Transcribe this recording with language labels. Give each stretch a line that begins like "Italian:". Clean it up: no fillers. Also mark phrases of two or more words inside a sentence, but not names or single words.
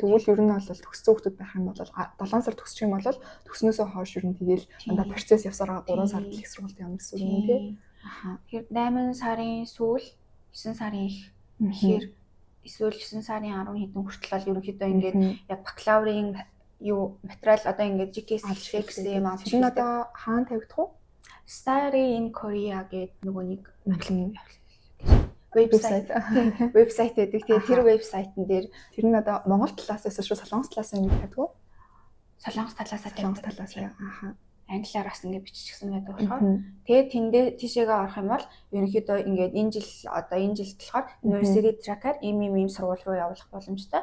Mongolian: Тэгвэл ер нь бол төгссөн хүүхдүүд байх юм бол 7 сар төгсчих юм бол төгснөөсөө хойш ер нь тэгэл дандаа процесс явсараа 3 сард их сургуульд явна гэсэн үг юм тий. Тэгэхээр 8 сарын сүүл 9 сарын ихээр эсвэл 9 сарын 10 хэдэн хүртэл бол ерөнхийдөө ингээд яг бакалаврын юу материал одоо ингээд GKS хэлсэн юм аа. Чинь одоо хаана тавигдах вэ? Study in Korea гэдэг нөгөө нэг вебсайт байдаг. Тэгээ тэр вебсайтн дээр тэр нь одоо Монгол талаас эсвэл Солонгос талаас нь гэдэг үү? Солонгос талаас аа. Англиар бас ингэ биччихсэн байдаг болохоор тэгээ тэндээ тийшээгээ орох юм бол ерөнхийдөө ингээд энэ жил болохоор University Tracker ийм сургууль руу явуулах боломжтой.